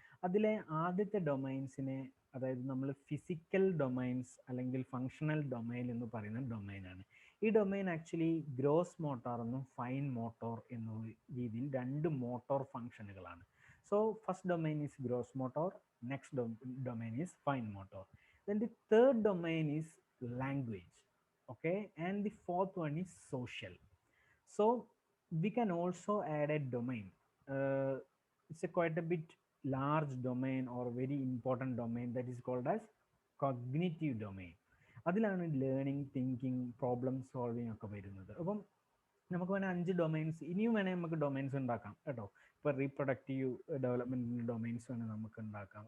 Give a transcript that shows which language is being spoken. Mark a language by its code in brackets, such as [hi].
[ml] അതിലെ ആദ്യത്തെ ഡൊമൈൻസിനെ, അതായത് നമ്മൾ ഫിസിക്കൽ ഡൊമൈൻസ് അല്ലെങ്കിൽ ഫങ്ഷണൽ ഡൊമൈൻ എന്ന് പറയുന്ന ഡൊമൈനാണ്. ഈ ഡൊമൈൻ ആക്ച്വലി ഗ്രോസ് മോട്ടോർ എന്നും ഫൈൻ മോട്ടോർ എന്ന രീതിയിൽ രണ്ട് motor ഫംഗ്ഷനുകളാണ്. [en] So first domain is gross motor, next domain is fine motor. Then the third domain is language, okay, and the fourth one is social. So we can also add a domain. It's a quite a bit large domain or very important domain that is called as cognitive domain. [ml] അതിലാണ് learning, thinking, problem solving ഒക്കെ വരുന്നത്. അപ്പം നമുക്ക് വേണേൽ 5 domains ഇനിയും വേണേൽ നമുക്ക് domains ഉണ്ടാക്കാം കേട്ടോ. ഇപ്പോൾ റീപ്രൊഡക്റ്റീവ് ഡെവലപ്മെൻറ്റിൻ്റെ ഡൊമൈൻസ് വേണേൽ നമുക്ക് ഉണ്ടാക്കാം.